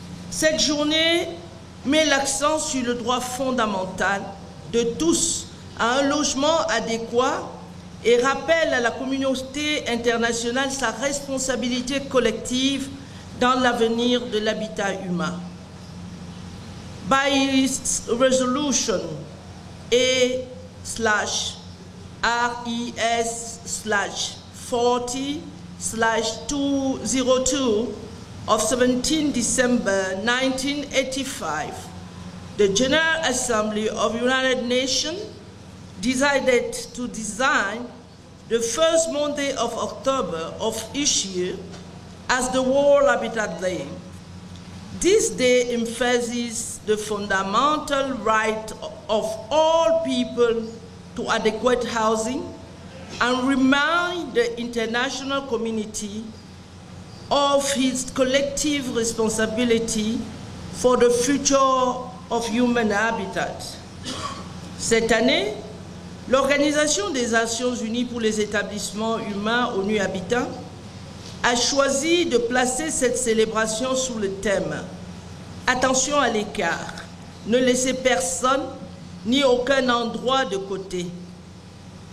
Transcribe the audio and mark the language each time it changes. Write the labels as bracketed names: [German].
[French] Cette journée met l'accent sur le droit fondamental de tous à un logement adéquat et rappelle à la communauté internationale sa responsabilité collective dans l'avenir de l'habitat humain. [English] By its resolution A/RES/40/202 of 17 December 1985, the General Assembly of United Nations decided to design the first Monday of October of each year as the World Habitat Day. This day emphasizes the fundamental right of all people to adequate housing and remind the international community of its collective responsibility for the future of human habitat. [French] Cette année, l'Organisation des Nations Unies pour les établissements humains, ONU Habitat, a choisi de placer cette célébration sous le thème « Attention à l'écart, ne laissez personne ni aucun endroit de côté ».